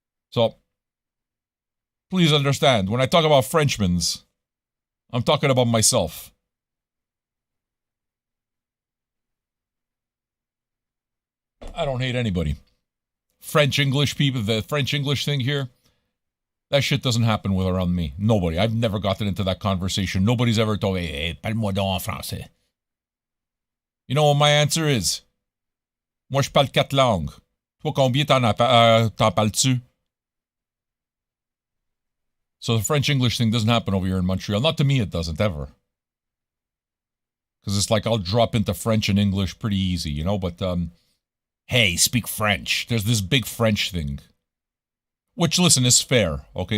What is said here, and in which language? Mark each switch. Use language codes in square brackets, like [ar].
[en] So, please understand, when I talk about Frenchmen's, I'm talking about myself. I don't hate anybody. French-English people, the French-English thing here, that shit doesn't happen with around me. Nobody. I've never gotten into that conversation. Nobody's ever told me, hey, [fr] parle-moi donc en français. [en] You know what my answer is? [fr] Moi, je parle 4 langues. Toi, combien t'en parles-tu? [en] So the French-English thing doesn't happen over here in Montreal. Not to me, it doesn't, ever. Because it's like I'll drop into French and English pretty easy, you know? But, hey, speak French. There's this big French thing. Which, listen, is fair, okay?